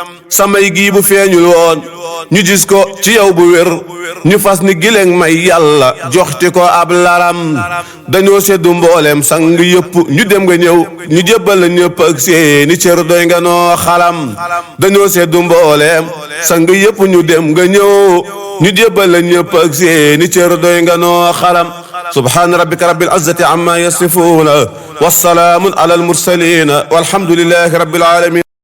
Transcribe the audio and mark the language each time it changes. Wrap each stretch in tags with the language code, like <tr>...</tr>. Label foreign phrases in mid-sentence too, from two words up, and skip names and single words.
<wo>Samay gi bu feeñul woon, ñu gis ko ci yow bu wér, ñu fas ni gileng may Yàlla, joxti ko ab laram. Dañoo seddu mbooleem sang yépp, ñu dem nga ñëw, ñu jébbal la ñépp ak seeni cër, doy nga noo xalam. Dañoo seddu mbooleem sang yépp, ñu dem nga ñëw, ñu jébbal la ñépp ak seeni cër, doy nga noo xalam.</wo> <ar>سبحان ربك رب العزة عما يصفون، والسلام على المرسلين، والحمد لله رب العالمين.</ar>